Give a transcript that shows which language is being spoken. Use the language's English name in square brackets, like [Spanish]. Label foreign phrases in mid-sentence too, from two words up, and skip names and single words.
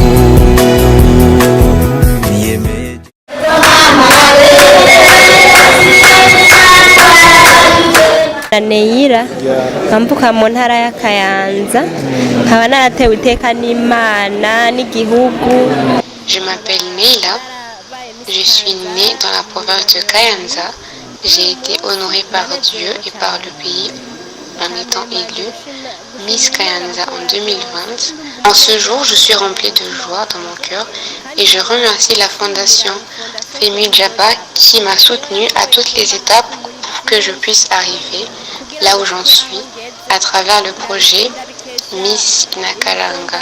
[Rundi] Neira nkambuka mu ntara ya Kayanza, nkaba naratewe iteka n'Imana n'igihugu. [French] Je m'appelle Neila, je suis née dans la province de Kayanza. J'ai été honorée par Dieu et par le pays en étant élue Miss Kayanza en 2020. En ce jour, je suis remplie de joie dans mon cœur et je remercie la fondation Femi Jaba qui m'a soutenue à toutes les étapes pour que je puisse arriver là où j'en suis à travers le projet Miss Inakaranga.